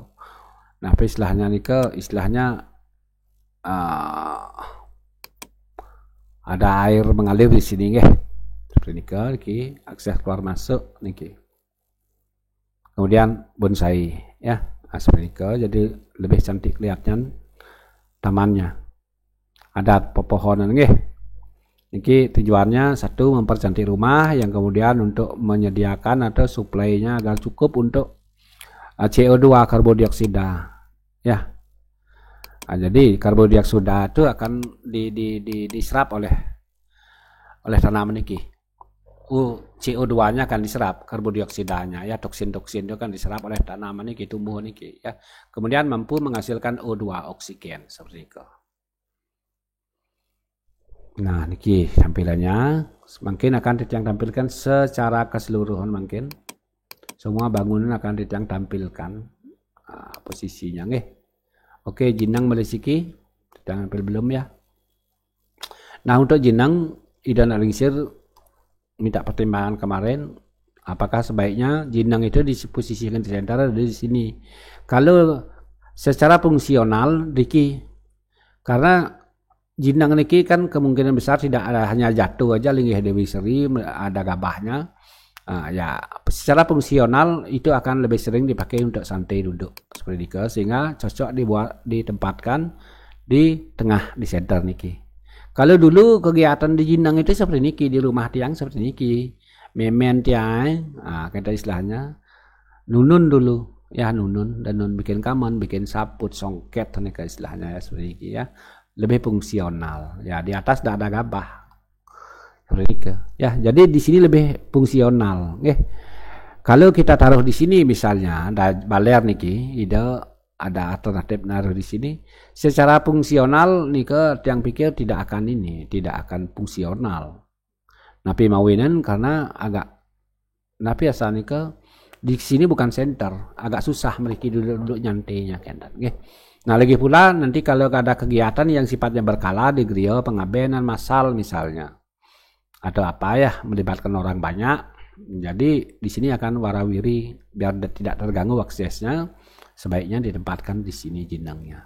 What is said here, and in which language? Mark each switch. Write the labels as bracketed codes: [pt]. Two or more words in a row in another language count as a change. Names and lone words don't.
[id] Nah, istilahnya istilahnya ada air mengalir di sini nggih. Seperti niki akses keluar masuk niki. Kemudian bonsai ya, seperti niki jadi lebih cantik lihatnya tamannya. Ada pepohonan nggih. Niki tujuannya satu mempercantik rumah, yang kemudian untuk menyediakan atau suplainya agar cukup untuk CO2 karbon dioksida ya. Nah, jadi karbon dioksida itu akan diserap oleh tanaman niki. CO2-nya akan diserap, karbon dioksidanya ya, toksin-toksin itu kan diserap oleh tanaman niki, tumbuh niki ya. Kemudian mampu menghasilkan O2 oksigen seperti itu. Nah, niki tampilannya mungkin akan Titiang tampilkan secara keseluruhan mungkin. Semua bangunan akan Titiang tampilkan posisinya nggih. Oke, jinang melisiki Titiang tampil belum ya. Nah, untuk jinang Ida Nalingsir minta pertimbangan kemarin, apakah sebaiknya jinang itu diposisikan di center atau di sini. Kalau secara fungsional Diki, karena jinang niki kan kemungkinan besar tidak ada hanya jatuh aja linggih Dewi Seri, ada gabahnya. Ya secara fungsional itu akan lebih sering dipakai untuk santai duduk seperti itu, sehingga cocok ditempatkan di tengah di center niki. Kalau dulu kegiatan di jinang itu seperti niki, di rumah tiang seperti niki, [ban] memen tiang, [id] kata istilahnya nunun dulu ya, nunun dan nun bikin kaman, bikin saput, songket nih istilahnya ya, seperti niki ya. Lebih fungsional ya, di atas tidak ada gabah ya, jadi di sini lebih fungsional. Kalau kita taruh di sini misalnya ada baler niki, ada alternatif naruh di sini secara fungsional [ban] nika tiang [id] pikir tidak akan fungsional. [ban] Napi mawinan [id] karena napi asal nika di sini bukan center, agak susah mereka duduk nyantainya kan. Nah, lagi pula nanti kalau ada kegiatan yang sifatnya berkala di griyo, pengabenan massal misalnya, atau apa ya, melibatkan orang banyak, jadi di sini akan warawiri biar tidak terganggu aksesnya, sebaiknya ditempatkan di sini jinangnya.